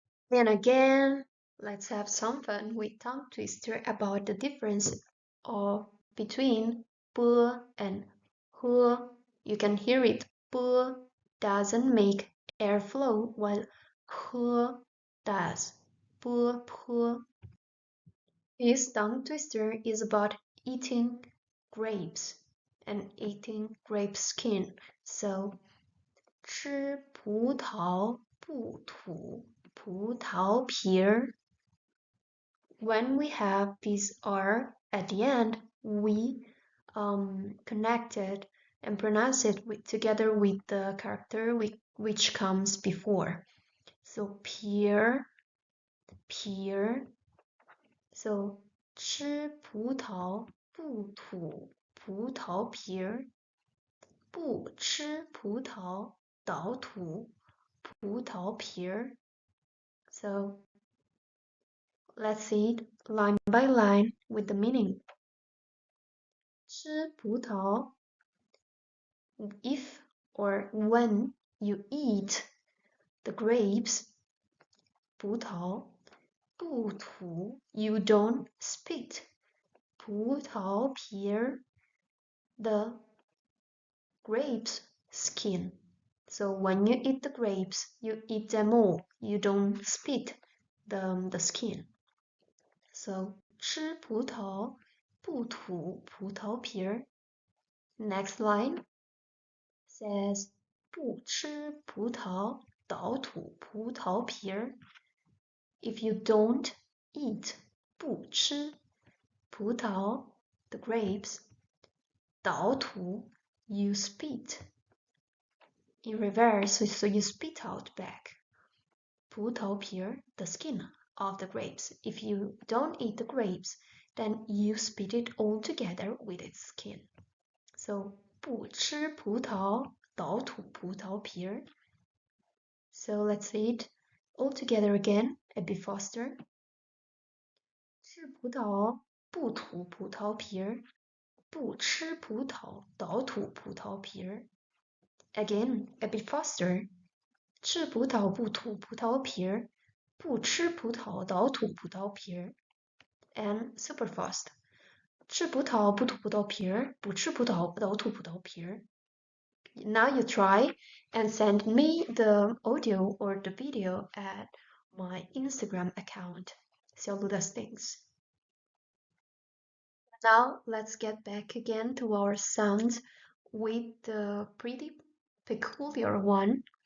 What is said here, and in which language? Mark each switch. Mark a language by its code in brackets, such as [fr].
[en] Then again, let's have some fun with tongue twister about the difference between pu and hu. You can hear it. Pu doesn't make airflow while hu does. Pu, pu. This tongue twister is about eating grapes and eating grape skin. [zh] So 吃葡萄不吐葡萄皮儿. [en] When we have this R at the end, we connect it and pronounce it together with the character which comes before. So pear, pear. [zh] So 吃葡萄不吐葡萄皮儿，不吃葡萄倒吐葡萄皮儿。 [en] So let's see it line by line with the meaning. [zh] 吃葡萄 [en] if or when you eat the grapes, [zh] 葡萄不吐 [en] you don't spit, [zh] 葡萄皮儿 [en] the grapes skin. So when you eat the grapes, you eat them all. You don't spit the skin. [zh] So 吃葡萄不吐葡萄皮儿. [en] Next line says [zh] 不吃葡萄倒吐葡萄皮儿. [en] If you don't eat [zh] 不吃葡萄 [en] the grapes, [zh] 倒吐 [en] you spit in reverse, so you spit out back. [zh] 葡萄皮儿 [en] the skin of the grapes. If you don't eat the grapes, then you spit it all together with its skin. [zh] So 不吃葡萄倒吐葡萄皮儿. [en] So let's say it all together again, a bit faster. [zh] 吃葡萄不吐葡萄皮儿，不吃葡萄倒吐葡萄皮儿。 [en] Again, a bit faster. [zh] 吃葡萄不吐葡萄皮儿，不吃葡萄倒吐葡萄皮儿。 [en] And super fast. [zh] 吃葡萄不吐葡萄皮儿，不吃葡萄倒吐葡萄皮儿。 [en] Now you try and send me the audio or the video at my Instagram account. 小鹿的 things. Now let's get back again to our sounds with the pretty peculiar one.